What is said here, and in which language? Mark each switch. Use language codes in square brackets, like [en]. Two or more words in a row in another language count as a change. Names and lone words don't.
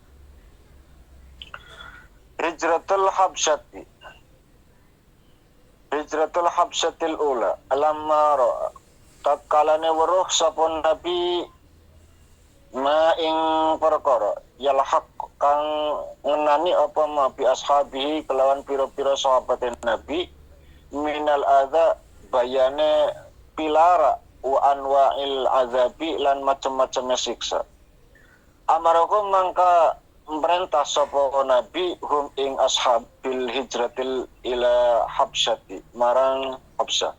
[ar] هجرة الحبشة الأولى لما رأى [jv] tatkalane weruh sapa nabi ma ing perkara yalhaq kang ngenani apa ma [ar] بأصحابه [jv] kelawan pira-pira sahabat nabi [ar] من الأذى [jv] bayane pilara [ar] وأنواع العذاب [jv] lan macam-macamnya siksa. Amarakum mangka merintah sapa nabi hum ing ashab [ar] بالهجرة إلى الحبشة [jv] marang Habsyah.